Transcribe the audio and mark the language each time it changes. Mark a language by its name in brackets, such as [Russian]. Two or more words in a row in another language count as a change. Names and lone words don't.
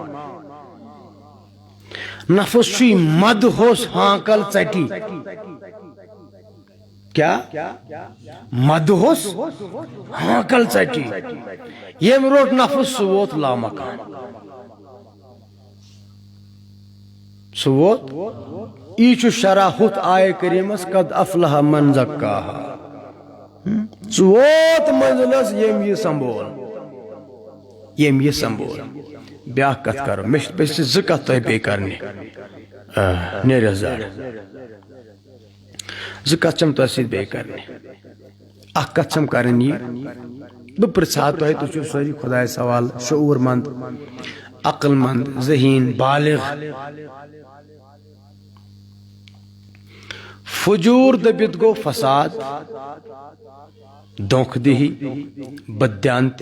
[Kashmiri] نفس چھُے مدہوس ہانکل ژٹی کیا مدہوس ہانکل ژٹی ییٚمۍ روٚٹ نفس سُہ ووت لامکان سُہ ووت یی چھُ شرح ہُتھ آیہِ کریٖمس [Arabic] قد افلح من زکاہا [Kashmiri] سُہ ووت منزلس ییٚمۍ یہِ سنٛبھول ییٚمۍ یہِ سنٛبھول بیٛاکھ کتھ کرو مےٚ چھِ زٕ کتھ تۄہہِ بیٚیہِ کرنہِ نیرٮ۪س زر زٕ کتھ چھم تۄہہِ سۭتۍ بیٚیہِ کرنہِ اکھ کتھ چھم کرٕنۍ یہِ بہٕ پرژھٕ ہا تۄہہِ تُہۍ چھِو سٲری خۄدایس حوالہٕ شعوٗر منٛد عقل منٛد ذہیٖن بالغ فجوٗر دٔپِتھ گوٚو فساد دھوکہٕ دہی بددیانتی